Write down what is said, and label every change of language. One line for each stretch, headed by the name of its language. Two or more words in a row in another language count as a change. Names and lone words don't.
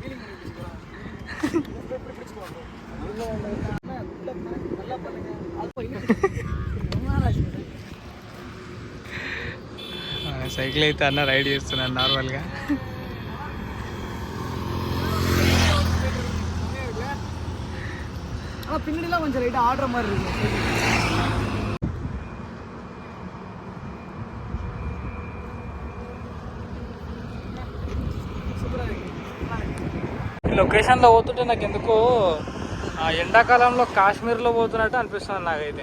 Telugu: సైకిల్ అయితే అన్న రైడ్ చేస్తున్నాను నార్మల్గా.
Tamil: பின்னாடிலாம் கொஞ்சம் லைட்டாக ஆடுற மாதிரி இருக்கு.
Telugu: ఈ లొకేషన్లో పోతుంటే నాకు ఎందుకో ఎండాకాలంలో కాశ్మీర్లో పోతున్నట్టు అనిపిస్తుంది నాకైతే.